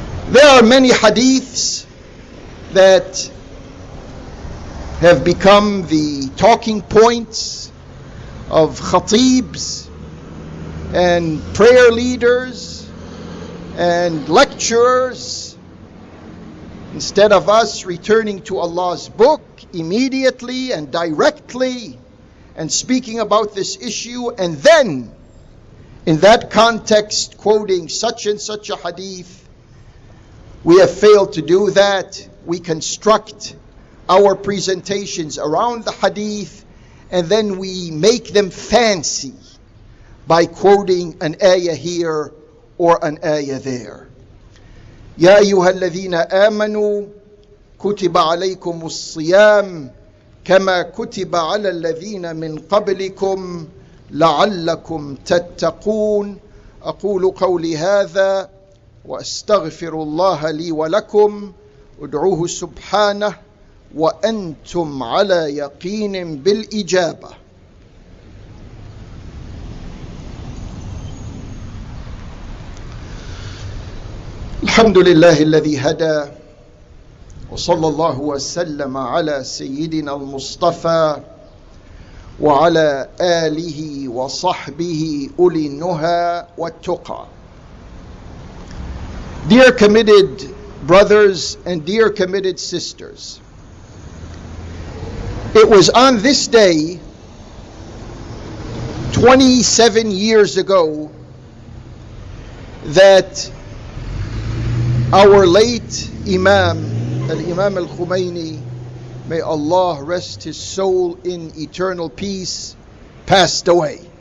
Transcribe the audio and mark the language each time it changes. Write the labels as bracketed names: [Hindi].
[English] There are many hadiths that have become the talking points of khatibs and prayer leaders and lecturers, instead of us returning to Allah's book immediately and directly and speaking about this issue, and then in that context quoting such and such a hadith. We have failed to do that. We construct our presentations around the hadith and then we make them fancy by quoting an ayah here or an ayah there. [Arabic] يا أيها الذين آمنوا كتب عليكم الصيام كما كتب على الذين من قبلكم لعلكم تتقون. أقول قولي هذا وأستغفر الله لي ولكم. ادعوه سبحانه وأنتم على يقين بالإجابة. الحمد لله الذي هدى وصلى الله وسلم على سيدنا المصطفى وعلى آله وصحبه أولي النهى والتقى. [English] Dear committed brothers and dear committed sisters, it was on this day 27 years ago that our late Imam, Al-Imam Al-Khomeini, may Allah rest his soul in eternal peace, passed away.